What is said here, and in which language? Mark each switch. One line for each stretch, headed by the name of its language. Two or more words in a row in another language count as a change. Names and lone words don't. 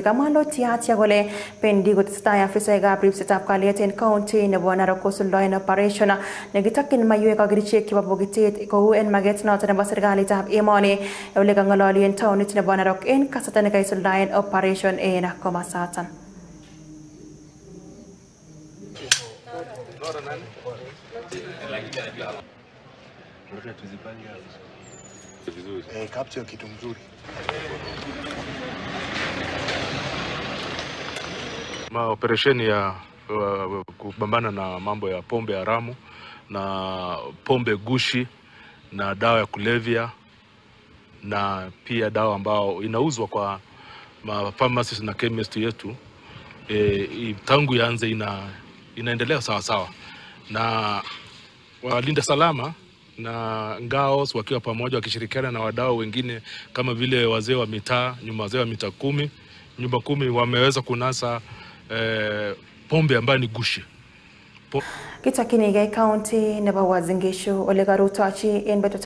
Kalenjin: Kamwa Lotiatia kole bendi kotesetai afisaekab ripsetab kalyet en county nebo Narok kosuldoen operation nekitokyin maiywek ak kerichek chebo bokitet kou en maget noton nebo serikalitab emoni ole kang'ololi en taonit nebo Narok en kasarta nekaisuldaen operation en komasaton.
Swahili: Capture kitu mzuri. Operesheni ya kupambana na mambo ya pombe haramu na pombe gushi na dawa ya kulevya na pia dawa ambao inauzwa kwa pharmacies na chemist yetu tangu yaanze inaendelea sawa sawa, na walinda salama na ngaos wakiwa pamoja wakishirikiana na wadau wengine kama vile wazee wa mitaa, wazee wa mitaa 10, nyumba 10 wameweza kunasa pombe ambayo ni gushi.
Kalenjin: Kitokyinige county nebo Uasin Gishu ole karutochi en